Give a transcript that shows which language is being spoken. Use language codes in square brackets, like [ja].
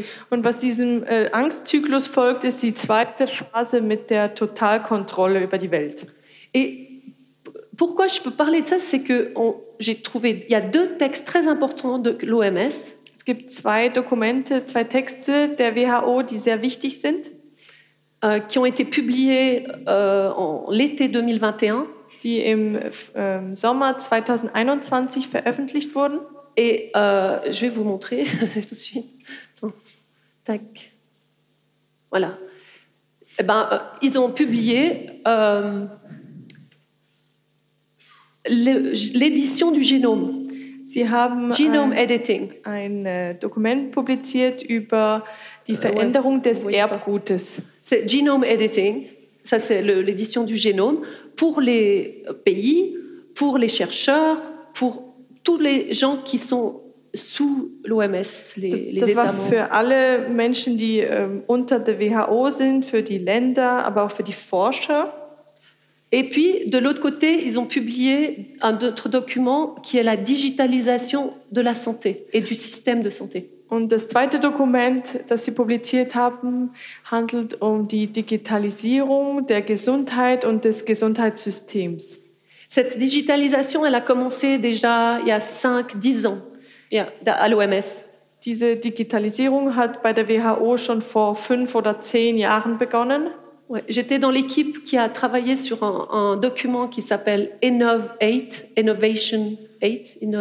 [de] Und was diesem Angstzyklus folgt, ist die zweite Phase mit der Totalkontrolle über die Welt. [fr] Et pourquoi je peux parler de ça, c'est que j'ai trouvé, il y a deux textes très importants de l'OMS. [de] Es gibt zwei Dokumente, zwei Texte der WHO, die sehr wichtig sind. [fr] Qui ont été publiés en l'été 2021. [de] Die im Sommer 2021 veröffentlicht wurden. [fr] Et je vais vous montrer tout de suite. Tac. Voilà. Eh ben, ils ont publié l'édition du génome. [de] Sie haben [en] Genome Editing. [de] Ein Dokument publiziert über die Veränderung des Erbgutes. [fr] C'est Genome Editing, ça c'est l'édition du génome, pour les pays, pour les chercheurs, pour tous les gens qui sont sous l'OMS, les États membres. [de] Das war für alle Menschen, die unter der WHO sind, für die Länder, aber auch für die Forscher. [fr] Et puis, de l'autre côté, ils ont publié un autre document qui est la digitalisation de la santé et du système de santé. [de] Und das zweite Dokument, das sie publiziert haben, handelt um die Digitalisierung der Gesundheit und des Gesundheitssystems. [fr] Cette digitalisation, elle a commencé déjà il y a 5-10 ans. Yeah, à l'OMS. [de] Diese Digitalisierung hat bei der WHO schon vor 5 oder 10 Jahren begonnen. [fr] Ouais, j'étais dans l'équipe qui a travaillé sur un document qui s'appelle Innovation 8.